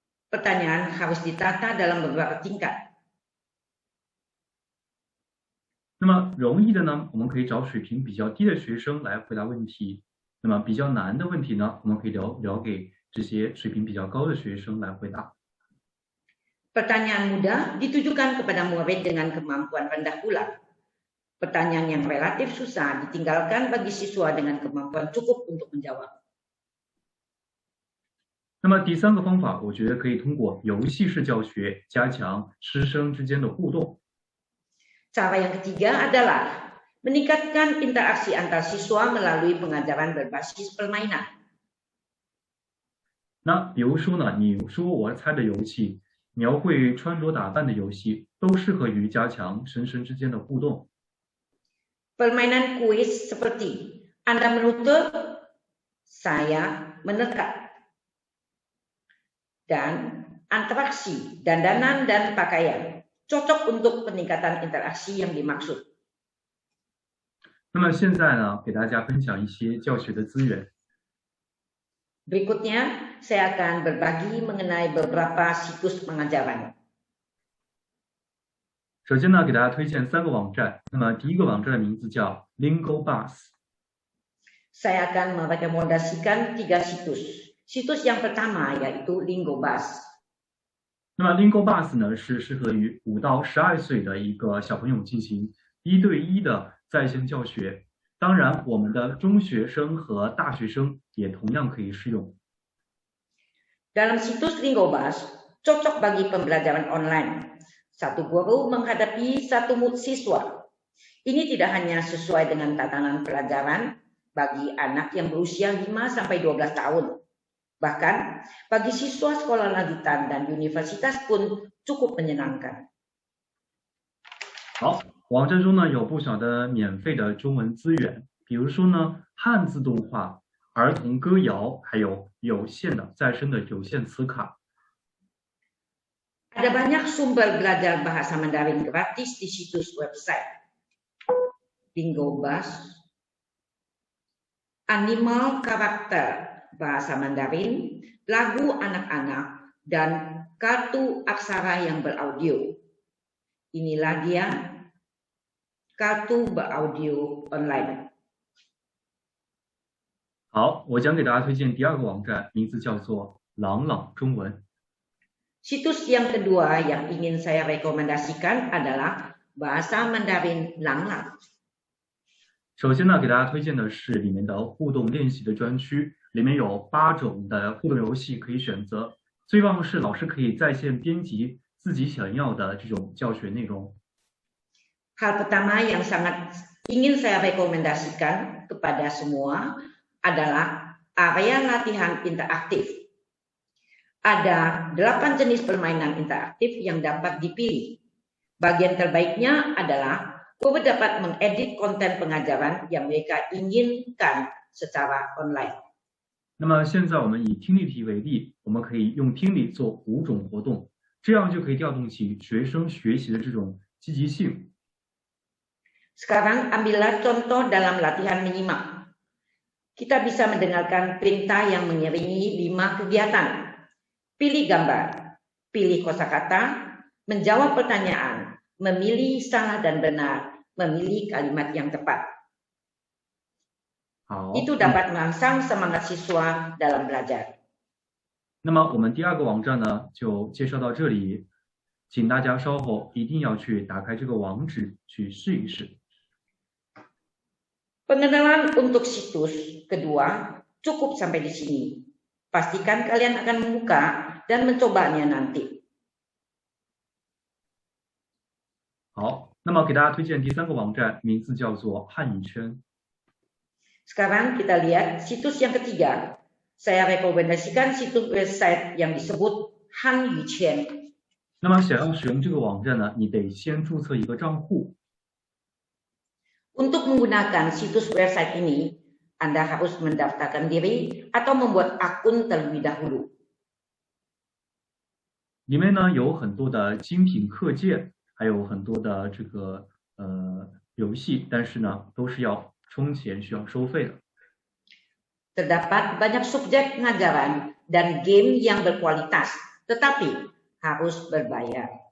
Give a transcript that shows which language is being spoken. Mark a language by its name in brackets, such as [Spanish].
[Indonesian] Pertanyaan harus ditata dalam beberapa tingkat. [Chinese] 那么容易的呢，我们可以找水平比较低的学生来回答问题；那么比较难的问题呢，我们可以聊给这些水平比较高的学生来回答。 [Indonesian] Pertanyaan mudah ditujukan kepada murid dengan kemampuan rendah pula. Pertanyaan yang relatif susah ditinggalkan bagi siswa dengan kemampuan cukup untuk menjawab. [Chinese] 那么第三个方法，我觉得可以通过游戏式教学加强师生之间的互动。 [Indonesian] Cara yang ketiga adalah meningkatkan interaksi antar siswa melalui pengajaran berbasis permainan. [Chinese] 那比如说呢，你说我猜的游戏，描绘穿着打扮的游戏，都适合于加强师生之间的互动。 [Indonesian] Permainan kuis seperti Anda menutup, saya menekan, dan interaksi dandanan dan pakaian cocok untuk peningkatan interaksi yang dimaksud. [Chinese] 那么现在呢，给大家分享一些教学的资源。 [Indonesian] Berikutnya, saya akan berbagi mengenai beberapa situs pengajaran. [Chinese] 首先呢，给大家推荐3个网站。那么第一个网站的名字叫 Lingobus。 [Indonesian] Saya akan merekomendasikan 3 situs. Situs yang pertama yaitu Lingobus. [Chinese] 那么 Lingobus 呢，是适合于5到12岁的一个小朋友进行1对1的在线教学。当然，我们的中学生和大学生也同样可以适用。 [Indonesian] Dalam situs Lingobus, cocok bagi pembelajaran online. Satu guru menghadapi satu siswa. Ini tidak hanya sesuai dengan tatanan pelajaran bagi anak yang berusia 5-12 tahun. Bahkan bagi siswa sekolah lanjutan dan universitas pun cukup menyenangkan. [Chinese] 好，网站中呢有不少的免费的中文资源，比如说呢汉字动画、儿童歌谣，还有有限的再生的有限词卡。 [Indonesian] Ada banyak sumber belajar bahasa Mandarin gratis di situs website Lingobus, animal karakter bahasa Mandarin, lagu anak-anak, dan kartu aksara yang beraudio. Inilah dia kartu beraudio online. [Chinese] 好，我将给大家推荐第2个网站，名字叫做朗朗中文。 [Indonesian] Situs yang kedua yang ingin saya rekomendasikan adalah Bahasa Mandarin Langlang. [Chinese] 首先呢，给大家推荐的是里面的互动练习的专区，里面有8种的互动游戏可以选择。最棒的是，老师可以在线编辑自己想要的这种教学内容。 [Indonesian] Hal pertama yang sangat ingin saya rekomendasikan kepada semua adalah area latihan interaktif. Ada 8 jenis permainan interaktif yang dapat dipilih. Bagian terbaiknya adalah guru dapat mengedit konten pengajaran yang mereka inginkan secara online. [Chinese] 那么现在我们以听力题为例，我们可以用听力做5种活动，这样就可以调动起学生学习的这种积极性。 [Indonesian] Sekarang ambillah contoh dalam latihan menyimak. Kita bisa mendengarkan perintah yang mengiringi 5 kegiatan. Pilih gambar, pilih kosakata, menjawab pertanyaan, memilih salah dan benar, memilih kalimat yang tepat. [Chinese] 好， [Indonesian] Itu dapat merangsang semangat siswa dalam belajar. [Chinese] 那么我们第2个网站呢，就介绍到这里，请大家稍后一定要去打开这个网址去试一试。 [Indonesian] Pengenalan untuk situs kedua cukup sampai di sini. Pastikan kalian akan membuka dan mencobanya nanti. [Chinese] 好，那么给大家推荐第3个网站，名字叫做汉语圈。 [Indonesian] Sekarang kita lihat situs yang ketiga. Saya rekomendasikan situs website yang disebut Han Yu Qian. [Chinese] 那么想要使用这个网站呢，你得先注册一个账户。 [Indonesian] Untuk menggunakan situs website ini, Anda harus mendaftarkan diri atau membuat akun terlebih dahulu. [Chinese] 里面呢有很多的精品课件，还有很多的这个游戏，但是呢都是要充钱，需要收费的。 [Indonesian] Terdapat banyak subjek pengajaran dan game yang berkualitas, tetapi harus berbayar.